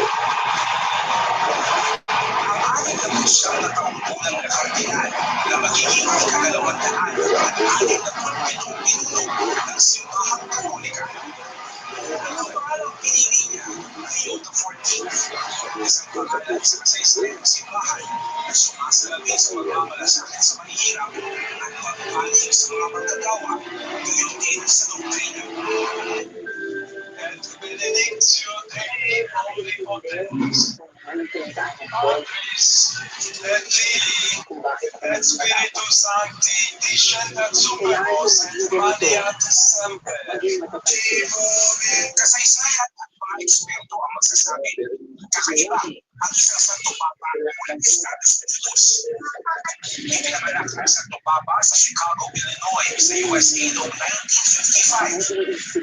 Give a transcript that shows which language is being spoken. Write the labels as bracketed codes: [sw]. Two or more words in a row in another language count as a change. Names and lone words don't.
[tl] Ang ating labing siyam na taong unang na kardinal na magiging ika-200 at 67 pinuno ng Simbahang Katolika. Ang pangalang pinili niya ay Leo XIV, isang pangalan sa kasaysayan ng simbahan na sumasalamin sa pagmamalasakit sa mahihirap at pagpapanig sa mga manggagawa, gayon din sa doktrina. [la] Et benedictio Dei omnipotens, Patris, et Filii, et Spiritus Sancti, descendat super vos et maniat semper. [tl] Kasaysayan at mga eksperto ang magsasabi, kakaiba ang isang Santo Papa mula Estados Unidos. Ipinanganak ang Santo Papa sa Chicago, Illinois sa USA noong 1955.